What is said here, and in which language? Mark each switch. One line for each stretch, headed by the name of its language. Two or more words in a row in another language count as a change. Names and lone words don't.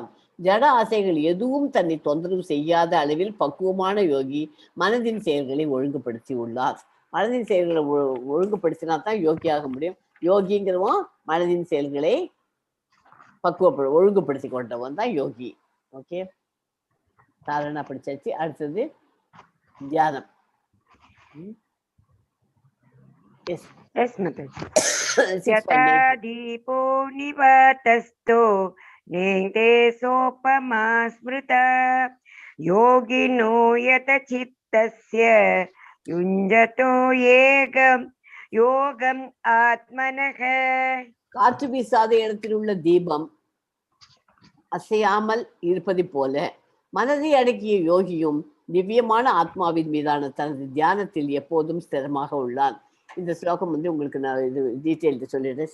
Tamil: ஜட ஆசைகள் எதுவும் தன்னை தொந்தரவு செய்யாத அளவில் பக்குவமான யோகி மனதின் செயல்களை ஒழுங்குபடுத்தி உள்ளார். மனதின் செயல்களை ஒழுங்குபடுத்தினா தான் யோகியாக முடியும். யோகிங்கிறவன் மனதின் செயல்களை ஒழுங்குபடுத்தி கொண்டவன் தான் யோகி. ஓகே, தாரணா படிச்சாச்சு. அடுத்தது தியானம்.
English: Yes, Mataji.
Sanskrit: यथा दीपो निवातस्थो नेङ्गते सोपमा स्मृता योगिनो यत चित्तस्य युञ्जतो योगम् आत्मनः.
Tamil: காற்று வீசாத இடத்தில் உள்ள தீபம் அசையாமல் இருப்பது போல மனதை அடக்கிய யோகியும் திவ்யமான ஆத்மாவின் மீதான தனது தியானத்தில் எப்போதும் ஸ்திரமாக உள்ளான். இந்த ஸ்லோகம் வந்து உங்களுக்கு நான் இது டீட்டெயில் சொல்லிடுறேன்.